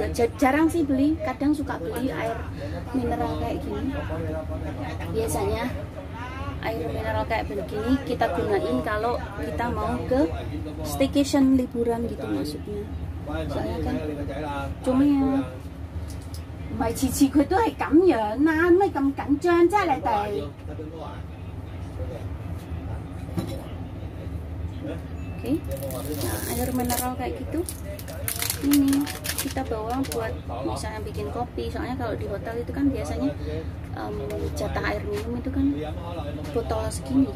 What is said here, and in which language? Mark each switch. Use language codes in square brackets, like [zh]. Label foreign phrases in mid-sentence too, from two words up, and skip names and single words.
[id] Jarang sih beli, kadang suka beli air mineral kayak gini. Biasanya air mineral kayak begini kita gunain kalau kita mau ke staycation, liburan gitu maksudnya. Soalnya kan cuma ya [yue] mày 次次佢都係咁樣啦，咩咁緊張啫你哋？ [id] Oke, nah air mineral kayak gitu ini kita bawa buat misalnya bikin kopi. Soalnya kalau di hotel itu kan biasanya jatah air minum itu kan botol segini kan.